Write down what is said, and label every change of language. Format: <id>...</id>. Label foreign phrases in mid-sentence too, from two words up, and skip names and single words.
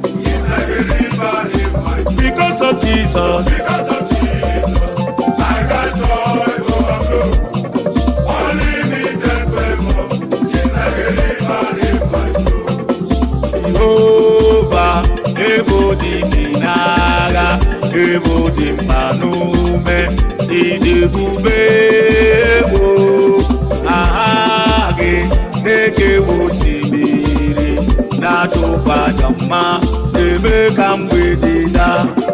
<en>It's like a river in my soul. Because of Jesus. Because of Jesus. I got joy overflow. Unlimited favor. It's like a river in my soul.</en> <ig>Jehovah, ebo di n'agha, ebo di mma n'ume, ịdị ebube, ebo. Aha gị na-ekewa osimiri, na-achụkwa aja mma, na-eme ka mgbede daa.</ig>